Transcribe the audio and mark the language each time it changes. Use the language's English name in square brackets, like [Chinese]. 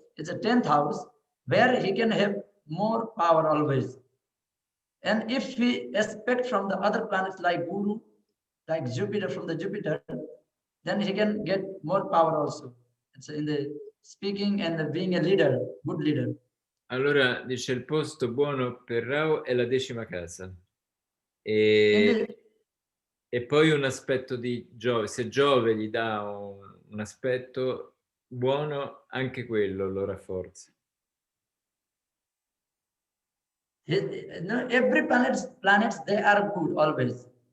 [English] It's a 10th house where he can have more power always. And if we expect from the other planets like Guru, like Jupiter from the Jupiter, then he can get more power also. It's in the speaking and being a leader, good leader. [Italian] Allora dice il posto buono per Rahu è la 10ª casa. E poi un aspetto di Giove, se Giove gli dà un aspetto buono, anche quello lo rafforza. [English] Every planets they are good always.